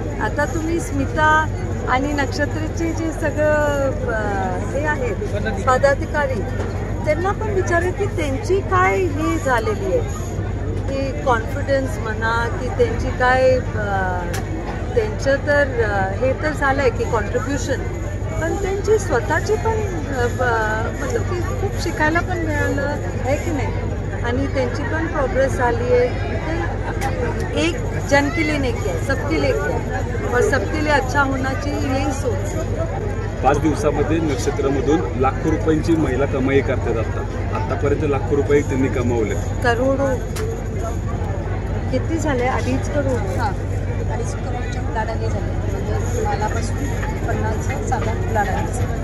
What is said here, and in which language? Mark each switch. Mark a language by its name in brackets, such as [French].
[Marathi] आता तुम्ही स्मिता आणि नक्षत्राचे जे सगळं हे आहेत पदाधिकारी, त्यांना पण विचारा की त्यांची काय हे झालेली आहे, की कॉन्फिडन्स म्हणा की त्यांची काय, त्यांचं तर हे तर झालं आहे की कॉन्ट्रीब्युशन, पण त्यांची स्वतःची पण मतलब की खूप शिकायला पण मिळालं आहे की नाही, आणि त्यांची पण प्रोग्रेस झाली आहे। [Hindi] एक जन के लिए नहीं किया, सबके लिए किया और सबके लिए अच्छा होना चाहिए, यही सोच है। [Marathi] 5 दिवसामध्ये नक्षत्रामधून लाखो रुपयांची महिला कमाई करतात। आतापर्यंत लाखो रुपये त्यांनी कमावले, करोडो किती झाले, 2.5 करोड, 2.5 करोडच्या उलाढाली झाली, म्हणजे मालापासून 50 साधा उलाढाली।